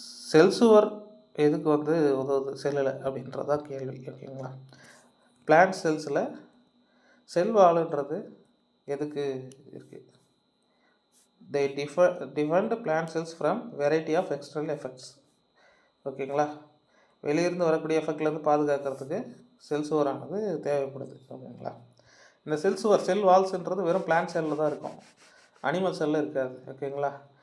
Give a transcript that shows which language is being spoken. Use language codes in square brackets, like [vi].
[ta] செல் சுவர் எதுக்கு வந்து உதவுது செல்லில் அப்படின்றதான் கேள்வி. ஓகேங்களா? பிளான்ட் செல்ஸில் செல் வால்ன்றது எதுக்கு இருக்குது? [en] they defend plant cells from variety of external effects. [ta] ஓகேங்களா? வெளியிருந்து வரக்கூடிய எஃபெக்ட்லேருந்து பாதுகாக்கிறதுக்கு செல் சுவரானது தேவைப்படுது. ஓகேங்களா? இந்த செல் சுவர், செல் வால்ஸ்ன்றது வெறும் பிளான்ட் செல்லில் தான் இருக்கும், அனிமல் செல்லில் இருக்காது. ஓகேங்களா?